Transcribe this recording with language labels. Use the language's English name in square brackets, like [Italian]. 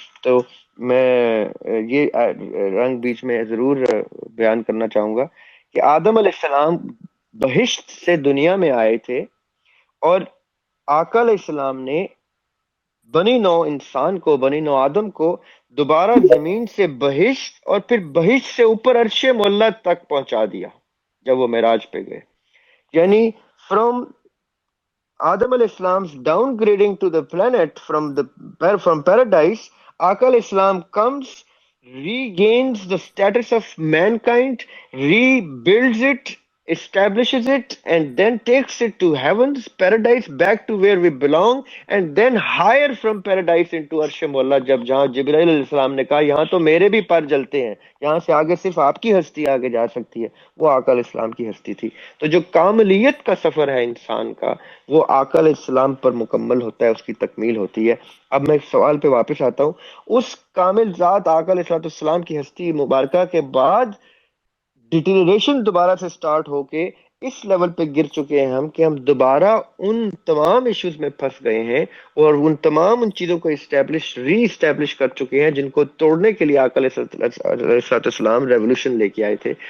[Urdu] تو میں یہ رنگ بیچ میں ضرور بیان کرنا چاہوں گا کہ آدم علیہ السلام بہشت سے دنیا میں آئے تھے اور آقا علیہ السلام نے بنی نو انسان کو، بنی نو آدم کو دوبارہ زمین سے بہشت اور پھر بہشت سے اوپر عرش معلیٰ تک پہنچا دیا جب وہ معراج پہ گئے. [English] یعنی from Adam علیہ السلام downgrading to the planet from paradise, آقا علیہ السلام comes, regains the status of mankind, rebuilds it, establishes it, and then takes it to heaven's paradise, back to where we belong, and then higher from paradise into arsh مولا. [Urdu] جب جہاں جبرائیل علیہ السلام نے کہا یہاں تو میرے بھی پر جلتے ہیں، یہاں سے آگے صرف آپ کی ہستی آگے جا سکتی ہے، وہ آقا علیہ السلام کی ہستی تھی. تو جو کاملیت کا سفر ہے انسان کا وہ آقا علیہ السلام پر مکمل ہوتا ہے، اس کی تکمیل ہوتی ہے. اب میں سوال پہ واپس آتا ہوں. اس کامل ذات آقا علیہ السلام کی ہستی مبارکہ کے بعد ڈیٹیریشن دوبارہ سے سٹارٹ ہو کے اس لیول پہ گر چکے ہیں ہم کہ ہم دوبارہ ان تمام ایشوز میں پھنس گئے ہیں اور ان تمام ان چیزوں کو ری اسٹیبلش کر چکے ہیں جن کو توڑنے کے لیے آقا علیہ السلام ریولوشن لے کے آئے تھے.